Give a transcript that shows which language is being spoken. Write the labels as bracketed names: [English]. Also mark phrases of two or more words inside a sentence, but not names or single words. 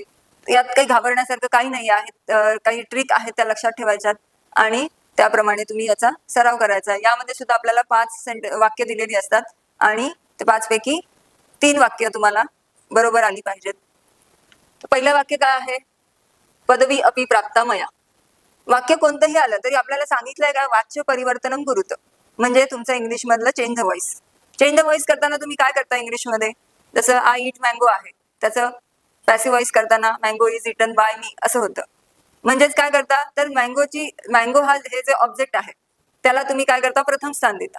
[Marathi] यात काही घाबरण्यासारखं काही नाही आहे, काही ट्रिक आहेत त्या लक्षात ठेवायच्यात आणि त्याप्रमाणे तुम्ही याचा सराव करायचा. यामध्ये सुद्धा आपल्याला 5 वाक्य दिलेली असतात आणि ते 5 पैकी 3 वाक्य तुम्हाला बरोबर आली पाहिजेत. पहिलं वाक्य काय आहे? [Sanskrit] पदवी अपि प्राप्ता मया. [Marathi] वाक्य कोणतंही आलं तरी आपल्याला सांगितलंय का [Sanskrit] वाच्य परिवर्तनम कुरुत, [Marathi] म्हणजे तुमचं इंग्लिश मधलं [English] change the voice. change the voice [Marathi] करताना तुम्ही काय करता इंग्लिशमध्ये? जसं [English] I eat mango [Marathi] आहे, त्याचं [English] passive voice [Marathi] करताना [English] mango is eaten by me [Marathi] असं होतं. म्हणजेच काय करता, तर मँगो हा हे जे ऑब्जेक्ट आहे त्याला तुम्ही काय करता, प्रथम स्थान देता.